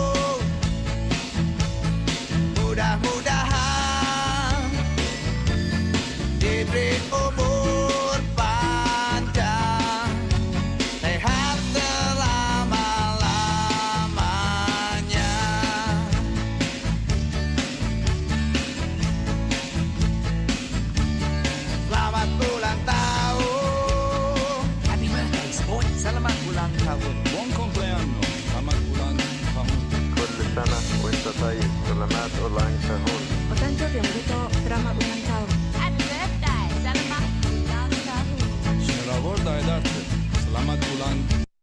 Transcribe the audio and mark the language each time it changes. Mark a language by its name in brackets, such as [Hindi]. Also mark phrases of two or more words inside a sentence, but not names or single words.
[Indonesian] Mudah-mudahan diberi umur panjang, sehat selama-lamanya. Selamat ulang tahun. [English] Happy birthday, sport. [Indonesian] Selamat ulang tahun. [Italian] Buon compleanno. [Indonesian] Selamat ulang tahun. [Arabic] كل سنة وانت طيب. [Indonesian] selamat ulang tahun. Otancho Ryombuto, selamat ulang tahun. [English] Happy birthday, [Indonesian] selamat ulang tahun. Selamat ulang